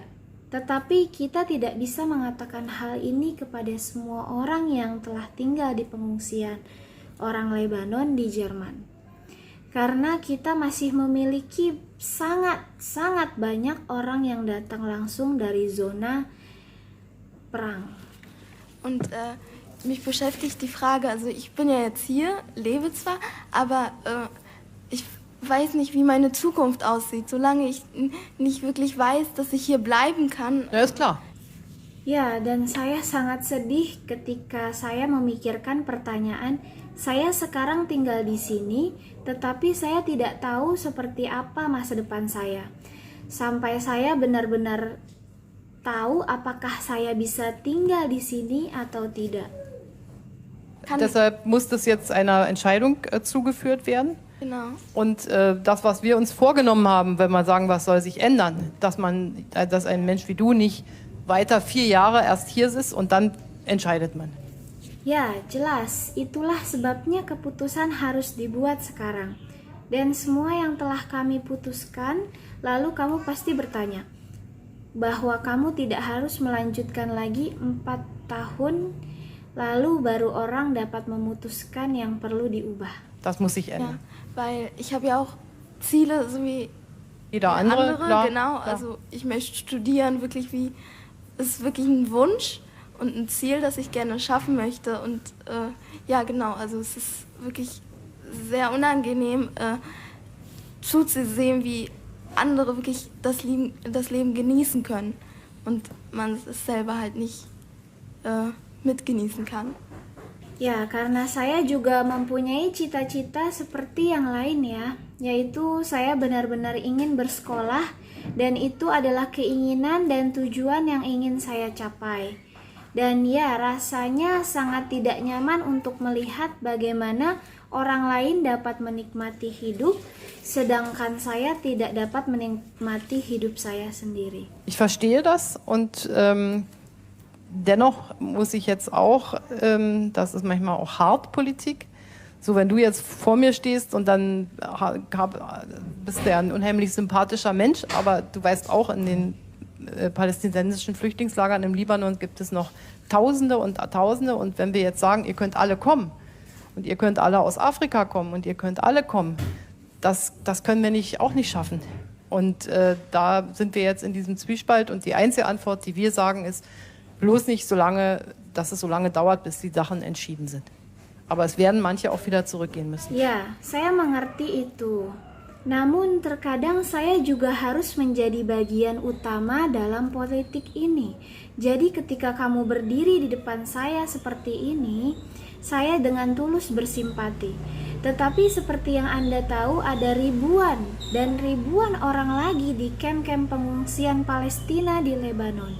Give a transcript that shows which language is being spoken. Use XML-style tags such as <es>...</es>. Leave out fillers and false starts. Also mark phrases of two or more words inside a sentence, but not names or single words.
<id>Tetapi kita tidak bisa mengatakan hal ini kepada semua orang yang telah tinggal di pengungsian orang Lebanon di Jerman. Karena kita masih memiliki sangat banyak orang yang datang langsung dari zona perang.</id> <de>Und mich beschäftigt die Frage, also ich bin ja jetzt hier, lebe zwar, aber ich weiß nicht, wie meine Zukunft aussieht, solange ich nicht wirklich weiß, dass ich hier bleiben kann. Ja, ist klar.</de> <id>Ya, dan saya sangat sedih ketika saya memikirkan pertanyaan, saya sekarang tinggal di sini, tetapi saya tidak tahu seperti apa masa depan saya. Sampai saya benar-benar tahu apakah saya bisa tinggal di sini atau tidak.</id> <de>Deshalb muss das jetzt einer Entscheidung zugeführt werden. Genau. Und das, was wir uns vorgenommen haben, wenn wir sagen, was soll sich ändern, dass ein Mensch wie du nicht weiter 4 Jahre erst hier ist und dann entscheidet man.</de> <id>Ya, jelas. Itulah sebabnya keputusan harus dibuat sekarang. Dan semua yang telah kami putuskan, lalu kamu pasti bertanya, bahwa kamu tidak harus melanjutkan lagi 4 tahun, lalu baru orang dapat memutuskan yang perlu diubah.</id> <de>Das muss sich ändern. Ja, weil ich habe ja auch Ziele, so wie jeder andere, klar, genau. Klar. Also ich möchte studieren, wirklich ist wirklich ein Wunsch und ein Ziel, das ich gerne schaffen möchte. Und ja, genau, also es ist wirklich sehr unangenehm zuzusehen, wie andere wirklich das Leben genießen können und man es selber halt nicht mitgenießen kann.</de> <id>Ya, karena saya juga mempunyai cita-cita seperti yang lain ya, yaitu saya benar-benar ingin bersekolah dan itu adalah keinginan dan tujuan yang ingin saya capai. Dan ya, rasanya sangat tidak nyaman untuk melihat bagaimana orang lain dapat menikmati hidup, sedangkan saya tidak dapat menikmati hidup saya sendiri.</id> <de>Ich verstehe das und dennoch muss ich jetzt auch, das ist manchmal auch hart Politik, so wenn du jetzt vor mir stehst und dann bist du ja ein unheimlich sympathischer Mensch, aber du weißt auch, in den palästinensischen Flüchtlingslagern im Libanon gibt es noch Tausende und Tausende und wenn wir jetzt sagen, ihr könnt alle kommen und ihr könnt alle aus Afrika kommen und ihr könnt alle kommen, das können wir auch nicht schaffen. Und da sind wir jetzt in diesem Zwiespalt und die einzige Antwort, die wir sagen, ist, bloß nicht dass es so lange dauert, bis die Sachen entschieden sind. Aber es werden manche auch wieder zurückgehen müssen.</de> <id>Ya, saya mengerti itu. Namun terkadang saya juga harus menjadi bagian utama dalam politik ini. Jadi ketika kamu berdiri di depan saya seperti ini, saya dengan tulus bersimpati. Tetapi seperti yang Anda tahu, ada ribuan dan ribuan orang lagi di kamp-kamp pengungsian Palestina di Lebanon.</id>